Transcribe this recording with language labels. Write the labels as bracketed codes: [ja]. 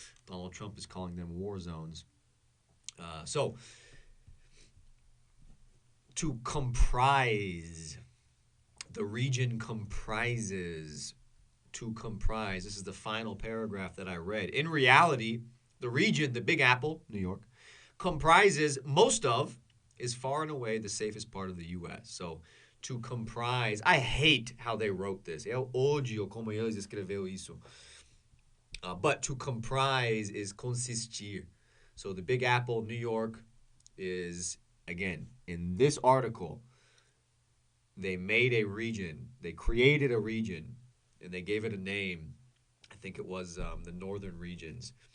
[en] Donald Trump is calling them war zones. So, to comprise, the region comprises. To comprise, this is the final paragraph that I read. In reality, the region, the Big Apple, New York, comprises most of, is far and away the safest part of the U.S. So, to comprise, I hate how they wrote this. [pt] Eu odio como eles escreveu isso. [en] But to comprise is consistir. So the Big Apple, New York, is, again, in this article, they made a region. They created a region, and they gave it a name. I think it was the northern regions.